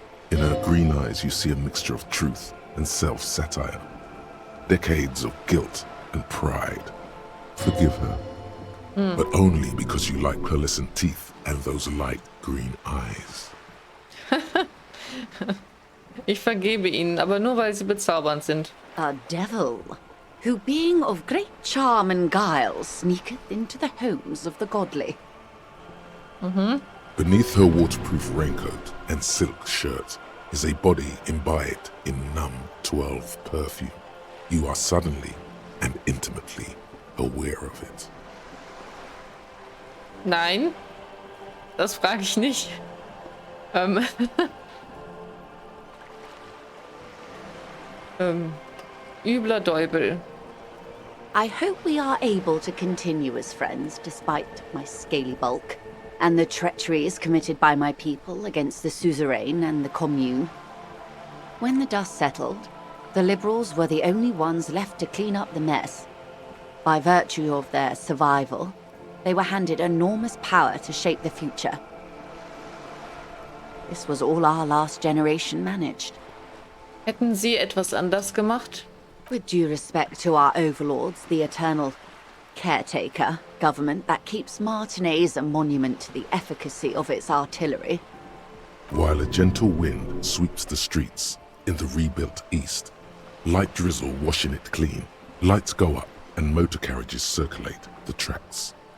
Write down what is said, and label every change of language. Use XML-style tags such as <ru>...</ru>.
<en>In her green eyes you see a mixture of truth and self-satire. Decades of guilt and pride. Forgive her. But only because you like pearlescent teeth and those light green eyes.</en> <de>Ich vergebe ihnen, aber nur weil sie bezaubernd sind.</de> <en>A devil, who being of great charm and guile sneaketh into the homes of the godly. Beneath her waterproof raincoat and silk shirt is a body imbibed in numb 12 perfume. You are suddenly and intimately aware of it.</en> <de>Nein, das frage ich nicht. Ybler Deubel.</de> <en>I hope we are able to continue as friends despite my scaly bulk and the treacheries committed by my people against the suzerain and the commune. When the dust settled, the liberals were the only ones left to clean up the mess. By virtue of their survival, they were handed enormous power to shape the future. This was all our last generation managed.</en> <de>Hätten Sie etwas anders gemacht?</de> <en>With due respect to our overlords, the eternal caretaker government that keeps Martinez a monument to the efficacy of its artillery. While a gentle wind sweeps the streets in the rebuilt east, light drizzle washing it clean, lights go up and motor carriages circulate the tracks.</en>